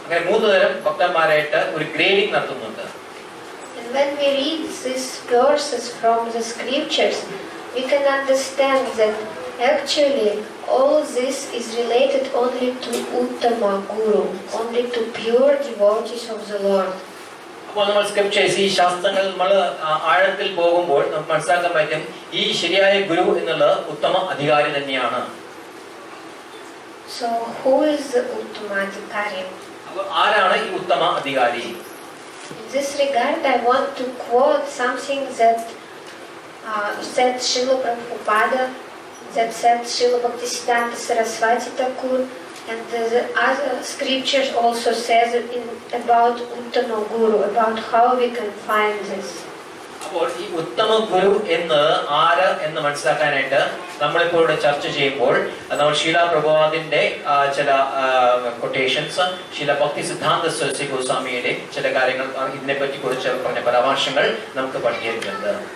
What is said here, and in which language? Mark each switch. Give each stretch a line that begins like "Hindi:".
Malayalam: അങ്ങനെ 3 തരം ഭക്തന്മാരായിട്ട് ഒരു ഗ്രേഡിംഗ് നടത്തുന്നുണ്ട്.
English: And when we read these verses from the scriptures, we can understand that actually all this is related only to Uttama Guru, only to pure devotees of the Lord.
Malayalam: അപ്പോൾ നമ്മൾ scriptures, ഈ ശാസ്ത്രങ്ങൾ നമ്മൾ ആഴത്തിൽ പോകുമ്പോൾ നമുക്ക് മനസ്സിലാക്കാൻ പറ്റും ഈ ശരിയായ ഗുരു എന്നുള്ളത് ഉത്തമ അധികാരി തന്നെയാണ്.
English: So who is the Uttama Adhikari?
Malayalam: അപ്പോൾ ആരാണ് ഈ ഉത്തമ അധികാരി?
English: In this regard, I want to quote something that said Srila Prabhupada, that said Srila Bhaktisiddhanta Saraswati Thakur, and the other scriptures also says about Uttama Guru, about how we can find this.
Malayalam: അപ്പോൾ ഈ ഉത്തമ ഗുരു എന്ന് ആര് എന്ന് മനസ്സിലാക്കാനായിട്ട് നമ്മളിപ്പോൾ ഇവിടെ ചർച്ച ചെയ്യുമ്പോൾ നമ്മൾ ശീല പ്രഭുപാദിന്റെ ചില കൊട്ടേഷൻസ്, ശീല ഭക്തി സിദ്ധാന്ത സരസ്വതി ഗോസ്വാമിയുടെ ചില കാര്യങ്ങൾ ഇതിനെപ്പറ്റി കുറിച്ച് പറഞ്ഞ പരാമർശങ്ങൾ നമുക്ക് പഠിക്കേണ്ടതുണ്ട്.